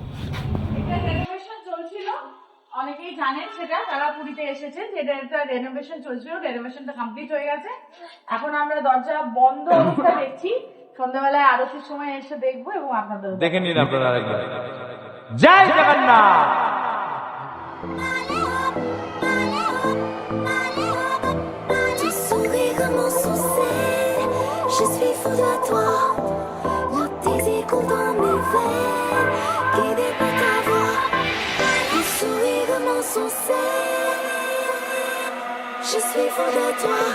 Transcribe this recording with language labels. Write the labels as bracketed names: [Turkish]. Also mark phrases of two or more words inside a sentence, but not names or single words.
[Bangla] এটা রেনোভেশন চলছিল, অনেকেই জানেন সেটা, যারা পুরীতে এসেছে, যেটা একটা রেনোভেশন চলছিল, রেনোভেশনটা কমপ্লিট হয়ে গেছে। এখন আমরা দরজা বন্ধ অবস্থা দেখছি, সন্ধ্যাবেলায় আরতির সময় এসে দেখবো এবং আপনাদের দেখে নিন আপনারা আরেকবার। জয় জগন্নাথ। [French] Tu souris comme un succès, je suis fou de toi. Le désir coule dans mes veines, guidé par ta voix. Tu souris comme un succès, je suis fou de toi.